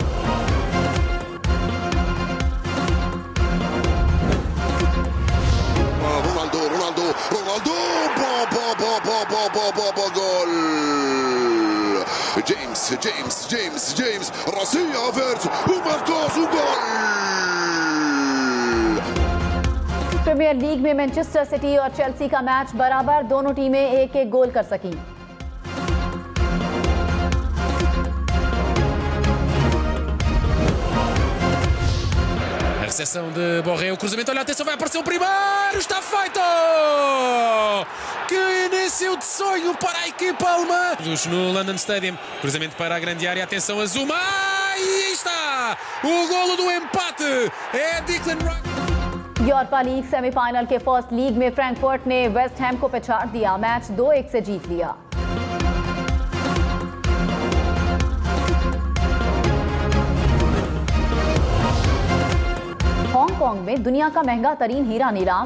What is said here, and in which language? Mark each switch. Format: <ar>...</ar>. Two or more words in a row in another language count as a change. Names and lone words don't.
<hi>गोल जेम्स रसिया वेर्थ</hi> <pt>marcou o gol।</pt> <hi>प्रीमियर लीग में मैनचेस्टर सिटी और चेल्सी का मैच बराबर। दोनों टीमें एक एक गोल कर सकी।</hi> <pt>Recepção de Borré, o cruzamento, olha, atenção, vai aparecer o primeiro, está feito! Que início de sonho para a equipa alemã! No London Stadium, cruzamento para a grande área, atenção a Zuma, e aí está! O golo do empate é Declan Rice।</pt> <hi>यूरोपा लीग सेमीफाइनल के</hi> <en>first leg</en> <hi>में फ्रैंकफर्ट ने वेस्ट हैम को पछाड़ दिया। मैच 2-1 से जीत लिया। हांगकांग में दुनिया का महंगा तरीन हीरा नीलाम।</hi>